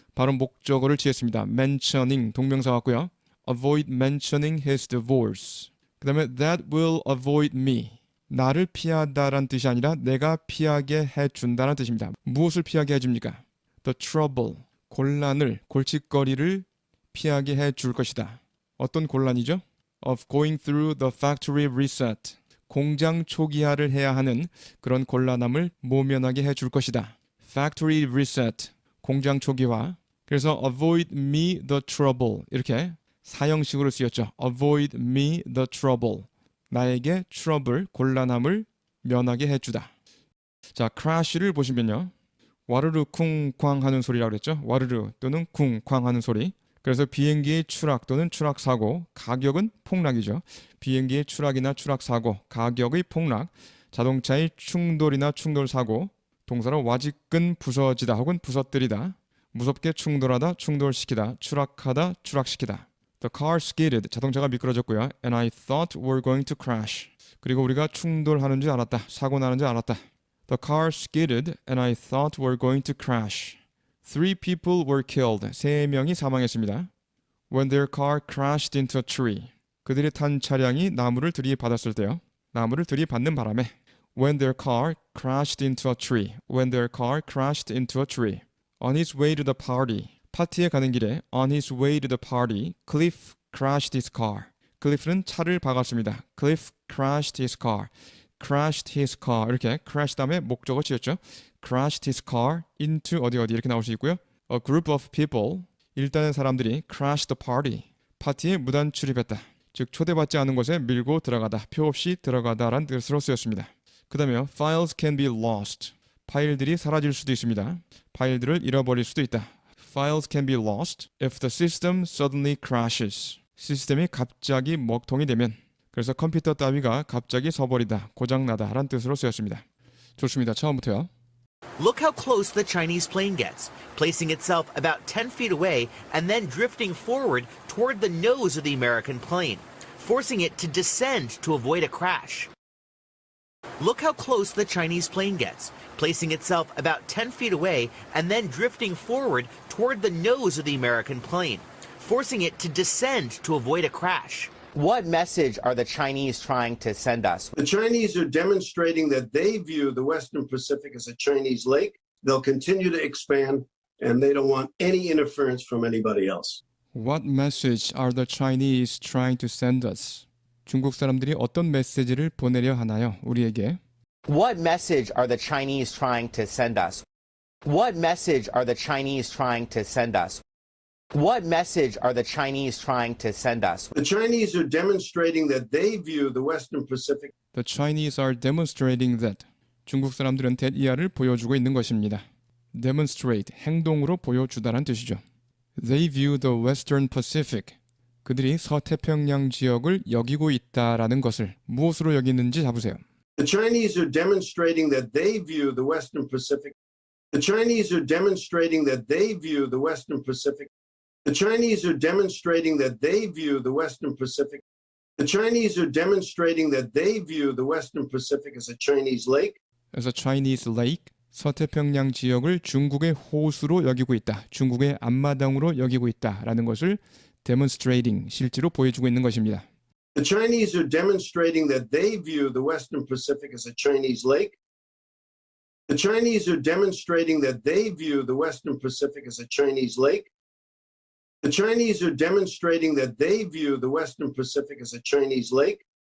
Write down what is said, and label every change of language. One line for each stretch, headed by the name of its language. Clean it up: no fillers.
Korean: 바로 목적어를 취했습니다. mentioning 동명사 같고요.
English: avoid mentioning his divorce.
Korean: 그 다음에
English: that will avoid me.
Korean: 나를 피하다란 뜻이 아니라 내가 피하게 해준다는 뜻입니다. 무엇을 피하게 해줍니까?
English: The trouble.
Korean: 곤란을, 골칫거리를 피하게 해줄 것이다. 어떤 곤란이죠?
English: Of going through the factory reset.
Korean: 공장 초기화를 해야 하는 그런 곤란함을 모면하게 해줄 것이다.
English: Factory reset. 공장 초기화. 그래서 avoid me the trouble.
Korean: 이렇게 사형식으로 쓰였죠.
English: avoid me the trouble.
Korean: 나에게 trouble, 곤란함을 면하게 해주다. 자, crash를 보시면요. 와르르 쿵쾅 하는 소리라고 그랬죠. 와르르 또는 쿵쾅 하는 소리. 그래서 비행기의 추락 또는 추락 사고, 가격은 폭락이죠. 비행기의 추락이나 추락 사고, 가격의 폭락, 자동차의 충돌이나 충돌 사고, 동사로 와지끈 부서지다 혹은 부서뜨리다, 무섭게 충돌하다, 충돌시키다, 추락하다, 추락시키다.
English: The car skidded.
Korean: 자동차가 미끄러졌고요.
English: And I thought we're going to crash.
Korean: 그리고 우리가 충돌하는 줄 알았다. 사고 나는 줄 알았다.
English: The car skidded and I thought we're going to crash. 3 people were killed.
Korean: 3명이 사망했습니다.
English: When their car crashed into a tree.
Korean: 그들이 탄 차량이 나무를 들이받았을 때요. 나무를 들이받는 바람에
English: When their car crashed into a tree. When their car crashed into a tree. On his way to the party.
Korean: 파티에 가는 길에
English: On his way to the party, Cliff crashed his car.
Korean: 클리프는 차를 박았습니다.
English: Cliff crashed his car. crashed his car.
Korean: 이렇게 crash 다음에 목적어 지었죠. crashed his car into 어디 이렇게 나올 수 있고요.
English: A group of people.
Korean: 일단은 사람들이
English: crashed the party.
Korean: 파티에 무단 출입했다. 즉 초대받지 않은 곳에 밀고 들어가다. 표 없이 들어가다라는 뜻으로 쓰였습니다.
English: 그 다음에 files can be lost.
Korean: 파일들이 사라질 수도 있습니다. 파일들을 잃어버릴 수도 있다.
English: Files can be lost if the system suddenly crashes.
Korean: 시스템이 갑자기 먹통이 되면 그래서 컴퓨터 따위가 갑자기 서버리다, 고장나다 라는 뜻으로 쓰였습니다. 좋습니다. 처음부터요.
English: Look how close the Chinese plane gets, placing itself about 10 feet away and then drifting forward toward the nose of the American plane, forcing it to descend to avoid a crash. Look how close the Chinese plane gets, placing itself about 10 feet away and then drifting forward toward the nose of the American plane, forcing it to descend to avoid a crash. What message are the Chinese trying to send us? The Chinese are demonstrating that they view the Western Pacific as a Chinese lake. They'll continue to expand, and they don't want any interference from anybody else. What message are the Chinese trying to send us?
Korean: 중국 사람들이 어떤 메시지를 보내려 하나요? 우리에게.
English: What message are the Chinese trying to send us? What message are the Chinese trying to send us? What message are the Chinese trying to send us? The Chinese are demonstrating that they view the Western Pacific. The Chinese are demonstrating that.
Korean: 중국 사람들은 대이하를 보여주고 있는 것입니다. Demonstrate, 행동으로 보여주다란 뜻이죠.
English: They view the Western Pacific.
Korean: 그들이 서태평양 지역을 여기고 있다라는 것을 무엇으로 여기는지 잡으세요.
English: The Chinese are demonstrating that they view the Western Pacific. The Chinese are demonstrating that they view the Western Pacific. The Chinese are demonstrating that they view the Western Pacific. The Chinese are demonstrating that they view the Western Pacific as a Chinese lake. As a Chinese lake,
Korean: 서태평양 지역을 중국의 호수로 여기고 있다. 중국의 앞마당으로 여기고 있다라는 것을 demonstrating, 실제로 보여주고 있는 것입니다.
English: The Chinese are demonstrating that they view the Western Pacific as a Chinese lake. The Chinese are demonstrating that they view the Western Pacific as a Chinese lake. The Chinese are demonstrating that they view the Western Pacific as a Chinese lake.